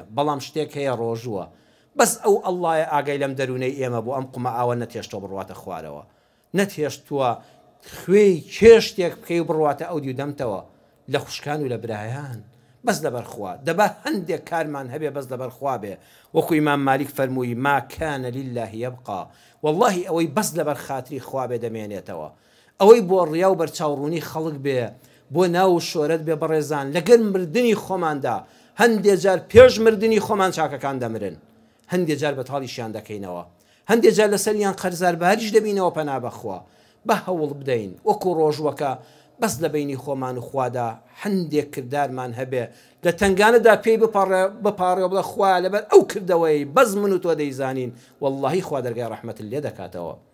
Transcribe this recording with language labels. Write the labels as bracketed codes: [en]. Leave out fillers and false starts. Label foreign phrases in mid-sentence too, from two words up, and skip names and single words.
[ckb] بەڵام شتێک هەیە ڕۆژووە بەس ئەو ئەڵڵایە ئاگای لەم دەرونەی ئێمە بوو ئەم قومە ئاوە نەتێشتەوە بڕواتە خوارەوە نەتێشتووە خوێی چێشتێک بکەی و بڕواتە ئەو دیودەمتەوە لە خوشکان و لە برایان بەس لەبەرخوا دەبا هەندێک کارمان هەبێ بەس لەبەرخوا بێ وەکو ئیمام مالیک فەرمووی [ar] ما کان لله يبقى [ckb] والله ئەوەی بەس لەبەر خاتری خوا بێ دەمێنێتەوە ئەوەی بۆ ڕیا و بەرچاوڕوونی خەڵک بێ بۆ ناو شۆرەت بێ بەڕێزان لەگەر مردنی خۆماندا هەندێک جار پێش مردنی خۆمان چاکەکان دەمرن هەندێک جار بەتاڵیشیان دەکەینەوە هەندێک جار لەسەریان قەرزار باریش دەبینەوە پەنا بەخوا بە هەوڵ بدەین وەکو ڕۆژوەکە بەس لە بینی خۆمان و خوادا هەندێک کردارمان هەبێ لە تنگانەدا پێی بپارڕێ بڵە خوا لەبەر ئەو کردەوەی بەس من و تۆ دەیزانین واللهی خوا دەرگای ڕەحمەت لێ دەکاتەوە